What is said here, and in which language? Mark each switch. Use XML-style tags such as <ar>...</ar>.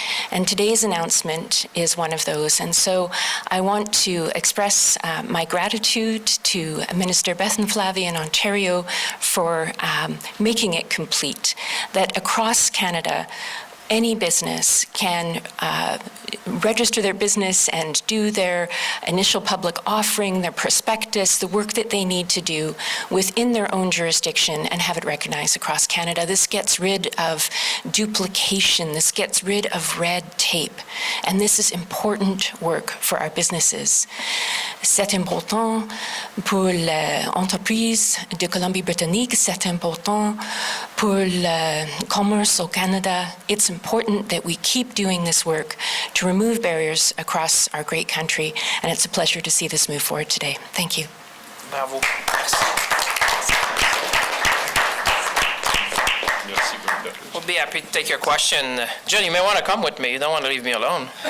<en>And today's announcement is one of those. And so I want to express my gratitude to Minister Bethan Flavey in Ontario for making it complete, that across Canada, any business can register their business and do their initial public offering, their prospectus, the work that they need to do within their own jurisdiction and have it recognized across Canada. This gets rid of duplication. This gets rid of red tape. And this is important work for our businesses.</en> <fr>C'est important pour l'entreprise de Colombie-Britannique. C'est important pour le commerce au Canada.</fr> <en>It's important that we keep doing this work to remove barriers across our great country, and it's a pleasure to see this move forward today. Thank you. Bravo. We'll be happy to take your question. Jen, you may want to come with me. You don't want to leave me alone.</en>